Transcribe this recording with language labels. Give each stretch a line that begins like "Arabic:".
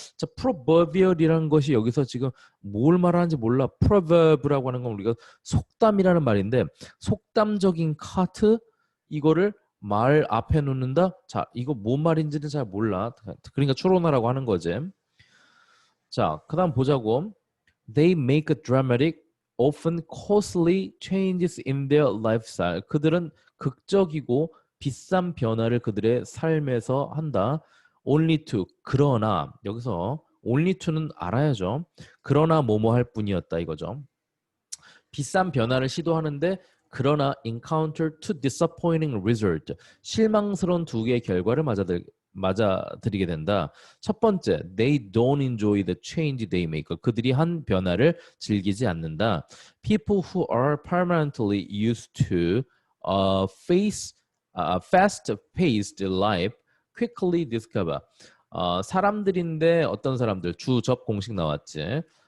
Korean: 자, proverbial이라는 것이 여기서 지금 뭘 말하는지 몰라. proverb라고 하는 건 우리가 속담이라는 말인데 속담적인 카트 이거를 말 앞에 놓는다. 자, 이거 뭔 말인지는 잘 몰라. 그러니까 추론하라고 하는 거지. 자, 그다음 보자고.
English: They make a dramatic, often costly changes in their lifestyle.
Korean: 그들은 극적이고 비싼 변화를 그들의 삶에서 한다.
English: Only to.
Korean: 그러나 여기서 only to는 알아야죠. 그러나 뭐뭐 할 뿐이었다 이거죠. 비싼 변화를 시도하는데 그러나
English: encounter two disappointing result.
Korean: 실망스러운 두 개의 결과를 맞아들이게 된다. 첫 번째,
English: they don't enjoy the change they make.
Korean: 그들이 한 변화를 즐기지 않는다.
English: People who are permanently used to face fast-paced life quickly discover.
Korean: 사람들인데 어떤 사람들 주접 공식 나왔지.